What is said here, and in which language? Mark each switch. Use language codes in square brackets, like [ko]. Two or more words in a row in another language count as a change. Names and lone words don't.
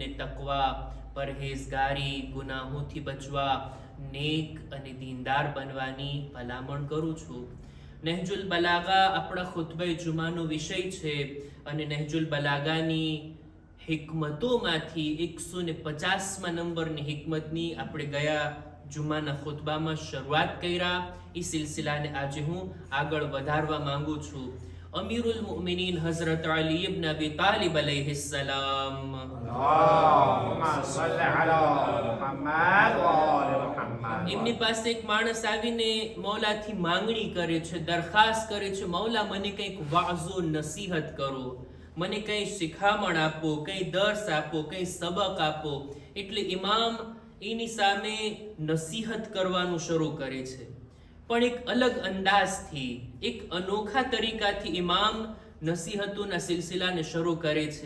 [gu] તકવા પરહેઝગારી ગુનાહોથી બચવા નેક અને દીનદાર બનવાની ભલામણ કરું છું નહજુલ બલાગા આપણા ખુતબે જુમાનો વિષય છે અને નહજુલ બલાગાની હિકમતોમાંથી 150મા નંબરની હિકમતની આપણે ગયા જુમાના ખુતબામાં શરૂઆત કર્યા એ સિલસિલાને આજે હું આગળ વધારવા માંગુ છું અમીરુલ મુમિનીન હઝરત અલી ઇબ્ન અબી તાલિબ અલૈહિસ્સલામ [ar] اللهم صل على محمد وآل محمد [gu] એમની પાસે એક માણસ આવીને મૌલાથી માંગણી કરે છે દરખાસ્ત કરે છે મૌલા મને કંઈક વાઝો નસીહત કરો મને કંઈ શિખામણ આપો કંઈ દર્સ આપો કંઈ સબક આપો એટલે ઇમામ એની સામે નસીહત કરવાનું શરૂ કરે છે પણ એક અલગ અંદાજથી એક અનોખા તરીકાથી ઇમામ નસીહતોના સિલસિલાને શરૂ કરે છે.